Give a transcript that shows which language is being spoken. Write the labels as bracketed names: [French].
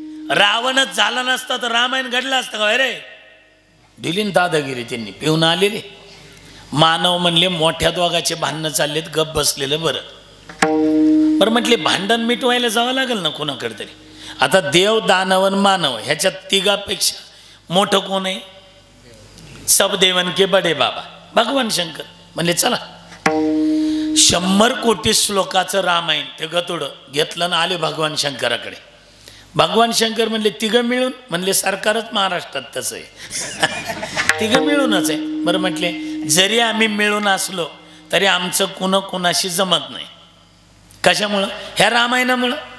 [Marathi] रावणच झाला नसता तर रामायण घडलं असतं का रे? दिली दादागिरी त्यांनी. पिऊन आलेले मानव म्हणले मोठ्या दोघाचे भांडणं चाललेत, गप बसलेलं बरं. बरं म्हटले भांडण मिटवायला जावं लागेल ना कोणाकडे तरी. आता देव दानवन मानव ह्याच्यात तिघापेक्षा मोठं कोण आहे? [Hindi] सब देवन के बडे बाबा भगवान शंकर. [Marathi] म्हणले चला 100 कोटी श्लोकाचं रामायण ते गतुडं घेतलं ना आले भगवान शंकराकडे. भगवान शंकर म्हणले तिघं मिळून. म्हणले सरकारच महाराष्ट्रात तसं आहे. तिघं मिळूनच आहे. बरं म्हटले जरी आम्ही मिळून असलो तरी आमचं कुणाशी जमत नाही. कशामुळं? ह्या रामायणामुळं.